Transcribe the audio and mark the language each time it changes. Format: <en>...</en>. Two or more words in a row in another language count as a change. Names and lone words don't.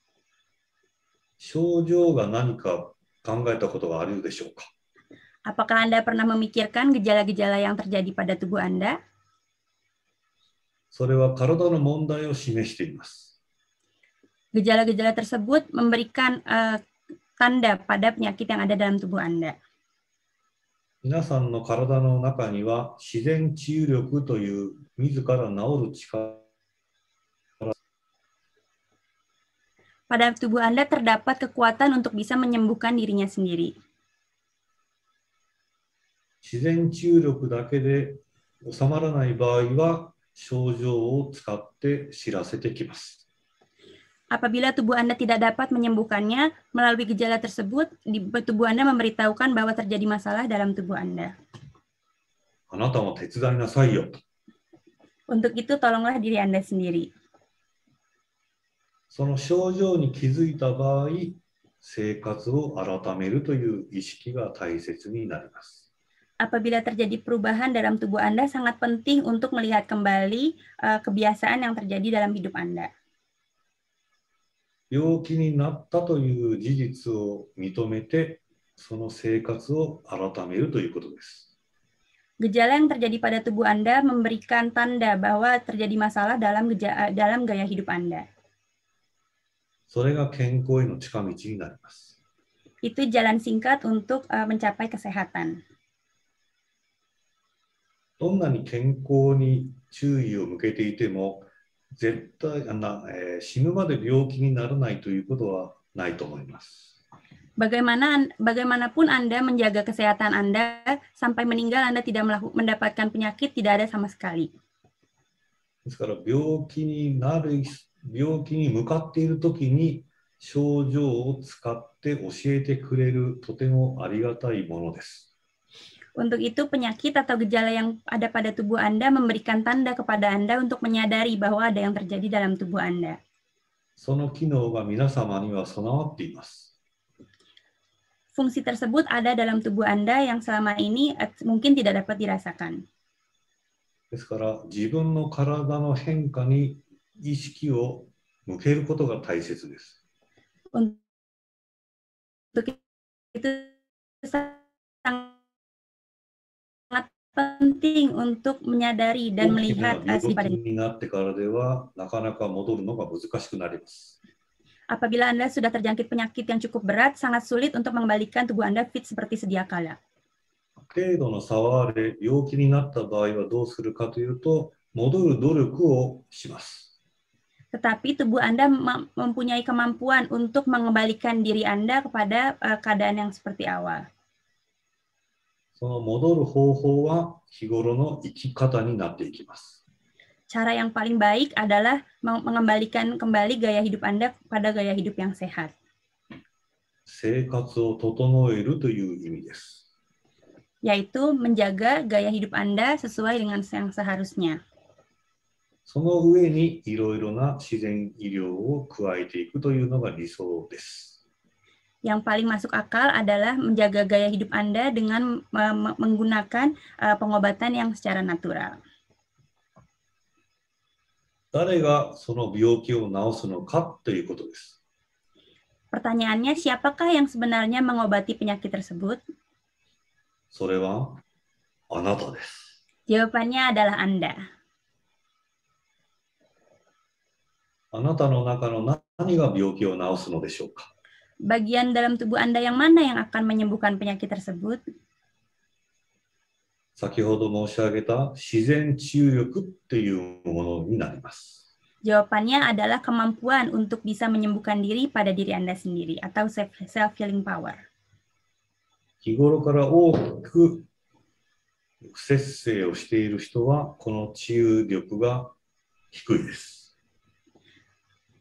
<ja>症状が何か考えたことがあるでしょうか。</ja> <id>Apakah Anda pernah memikirkan gejala-gejala yang terjadi pada tubuh Anda?</id> <ja>それは体の問題を示しています。</ja> <id>Gejala-gejala tersebut memberikan tanda pada penyakit yang ada dalam tubuh Anda.</id> <ja>皆さんの体の中には自然治癒力という自ら治る力。</ja> <id>Pada tubuh Anda terdapat kekuatan untuk bisa menyembuhkan dirinya sendiri.</id> <ja>自然治癒力だけで収まらない場合は症状を使って知らせてきます。</ja> <id>Apabila tubuh Anda tidak dapat menyembuhkannya, melalui gejala tersebut, tubuh Anda memberitahukan bahwa terjadi masalah dalam tubuh Anda.</id> <ja>あなたも手伝いなさいよ。</ja> <id>Untuk itu, tolonglah diri Anda sendiri.</id> <ja>その症状に気づいた場合、生活を改めるという意識が大切になります。</ja> <id>Apabila terjadi perubahan dalam tubuh Anda, sangat penting untuk melihat kembali kebiasaan yang terjadi dalam hidup Anda.</id> <ja>病気になったという事実を認めて、その生活を改めるということです。</ja> <id>Gejala yang terjadi pada tubuh Anda memberikan tanda bahwa terjadi masalah dalam gaya hidup Anda.</id> <ja>それが健康への近道になります。</ja> <id>Itu jalan singkat untuk mencapai kesehatan.</id> <ja>どんなに健康に注意を向けていても、絶対死ぬまで病気にならないということはないと思います。</ja> <id>Bagaimanapun Anda menjaga kesehatan Anda, sampai meninggal Anda tidak mendapatkan penyakit, tidak ada sama sekali.</id> <ja>ですから病気に向かっているときに症状を使って教えてくれるとてもありがたいものです。</ja> <id>Untuk itu, penyakit atau gejala yang ada pada tubuh Anda memberikan tanda kepada Anda untuk menyadari bahwa ada yang terjadi dalam tubuh Anda.</id> <ja>その機能が皆様には備わっています。</ja> <id>Fungsi tersebut ada dalam tubuh Anda yang selama ini mungkin tidak dapat dirasakan.</id> <ja>ですから自分の体の変化に意識を向けることが大切です。</ja> <id>Untuk itu sangat penting untuk menyadari dan</id> <ja>大き</ja> <id>melihat</id> <ja>な</ja> <id>asli</id> <ja>病気</ja> <id>pada.</id> <ja>になってからではなかなか戻るのが難しくなります。</ja> <id>Apabila Anda sudah terjangkit penyakit yang cukup berat, sangat sulit untuk mengembalikan tubuh Anda fit seperti sedia kala.</id> <ja>程度の差はあれ、病気になった場合はどうするかというと、戻る努力をします。</ja> <id>Tetapi tubuh Anda mempunyai kemampuan untuk mengembalikan diri Anda kepada keadaan yang seperti awal.</id> <ja>その戻る方法は日頃の生き方になっていきます。</ja> <id>Cara yang paling baik adalah mengembalikan kembali gaya hidup Anda pada gaya hidup yang sehat.</id> <ja>生活を整えるという意味です。</ja> <id>Yaitu menjaga gaya hidup Anda sesuai dengan yang seharusnya.</id> <ja>その上にいろいろな自然医療を加えていくというのが理想です。</ja> <id>Yang paling masuk akal adalah menjaga gaya hidup Anda dengan menggunakan pengobatan yang secara natural.</id> <ja>誰がその病気を治すのかということです。</ja> <id>Pertanyaannya, siapakah yang sebenarnya mengobati penyakit tersebut?</id> <ja>それはあなたです。</ja> <id>Jawabannya adalah Anda.</id> <ja>あなたの中の何が病気を治すのでしょうか。</ja> <id>Bagian dalam tubuh Anda yang mana yang akan menyembuhkan penyakit tersebut?</id> <ja>先ほど申し上げた自然治癒力っていうものになります。</ja> <id>Jawabannya adalah kemampuan untuk bisa menyembuhkan diri pada diri Anda sendiri atau</id> <en>self-healing power.</en> <ja>日頃から大きく不節制をしている人はこの治癒力が低いです。</ja>